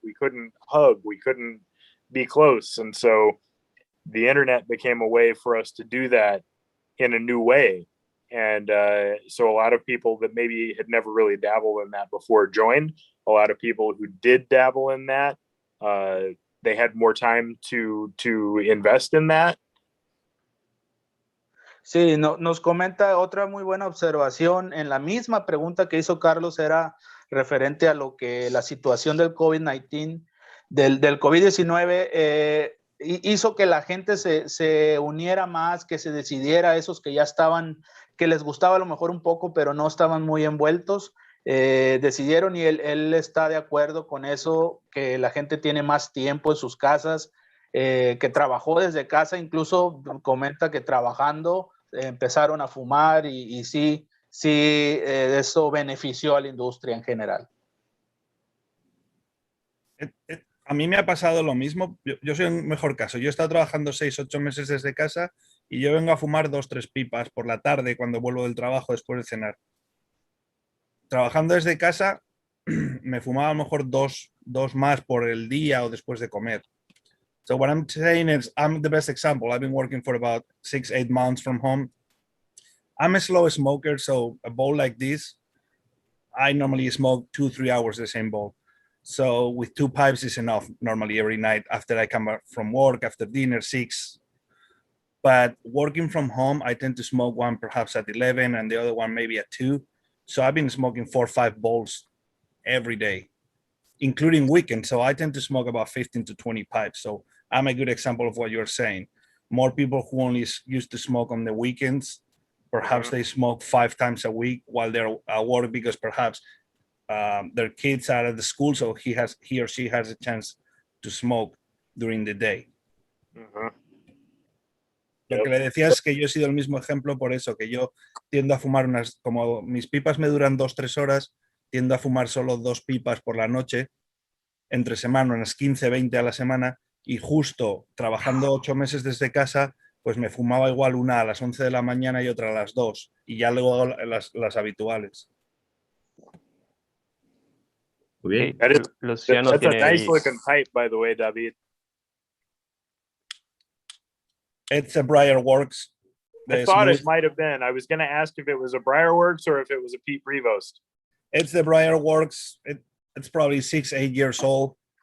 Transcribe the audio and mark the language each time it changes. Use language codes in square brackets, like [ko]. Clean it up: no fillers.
[en] We couldn't hug, we couldn't be close, and so the internet became a way for us to do that in a new way. And so a lot of people that maybe had never really dabbled in that before joined. A lot of people who did dabble in that, they had more time to invest in that. [es] Sí, nos comenta otra muy buena observación. En la misma pregunta que hizo Carlos era referente a lo que la situación del COVID-19, del COVID-19, hizo que la gente se uniera más, que se decidiera, esos que ya estaban, que les gustaba a lo mejor un poco, pero no estaban muy envueltos, decidieron, y él está de acuerdo con eso, que la gente tiene más tiempo en sus casas, que trabajó desde casa, incluso comenta que trabajando empezaron a fumar y sí, eso benefició a la industria en general. A mí me ha pasado lo mismo. Yo soy un mejor caso. Yo he estado trabajando 6-8 meses desde casa y yo vengo a fumar 2-3 pipas por la tarde cuando vuelvo del trabajo después de cenar. Trabajando desde casa me fumaba a lo mejor dos más por el día o después de comer. [en] So what I'm saying is, I'm the best example. I've been working for about 6-8 months from home. I'm a slow smoker, so a bowl like this, I normally smoke 2-3 hours the same bowl. So with 2 pipes is enough normally every night after I come back from work, after dinner, 6. But working from home, I tend to smoke one perhaps at 11 and the other one maybe at 2. So I've been smoking 4-5 bowls every day, including weekends. So I tend to smoke about 15 to 20 pipes. So I'm a good example of what you're saying. More people who only used to smoke on the weekends, perhaps they smoke 5 times a week while they're at work because perhaps their kids are at the school, so he or she has a chance to smoke during the day. [es] Lo que le decía es que yo he sido el mismo ejemplo por eso, que yo tiendo a fumar como mis pipas me duran 2-3 horas, tiendo a fumar solo 2 pipas por la noche, entre semana, unas 15-20 a la semana, y justo trabajando 8 meses desde casa, pues me fumaba igual una a las 11 de la mañana y otra a las 2. Y ya luego hago las habituales. Muy bien. Luciano [en] That's a [es] tiene [en] nice [es] ahí. [en] looking pipe, by the way, David. It's a Briarworks. I thought it might have been. I was going to ask if it was a Briarworks or if it was a Pete Prevost. It's the Briarworks. It's probably 6-8 years old.